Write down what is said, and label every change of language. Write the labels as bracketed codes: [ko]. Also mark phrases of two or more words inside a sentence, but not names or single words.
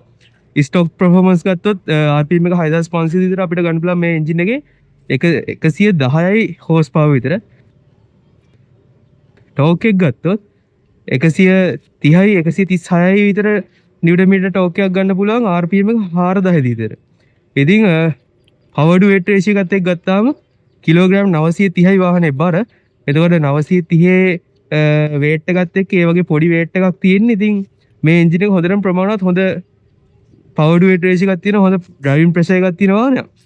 [en] stock performance [si] ගත්තොත් RPM එක 6500 විතර අපිට ගන්න පුළුවන් මේ එන්ජින් එකේ 110යි [en] horse power [si] විතර. ටෝක් එක ගත්තොත් 130යි 136යි විතර [en] newton meter torque [si] එකක් ගන්න පුළුවන් RPM එක 4000 විතර. ඉතින් [en] power to weight ratio [si] එකත් එක්ක ගත්තාම කිලෝග්‍රෑම් 930යි වාහනේ බර. එතකොට 930 weight එකත් එක්ක ඒ වගේ පොඩි weight එකක් තියෙන. ඉතින් මේ එන්ජින් එක හොඳටම ප්‍රමාණවත් හොඳ [en] power to weight ratio [si] එකක් තියෙන හොඳ [en] driving pressure [si] එකක් තියෙන වාහනයක්.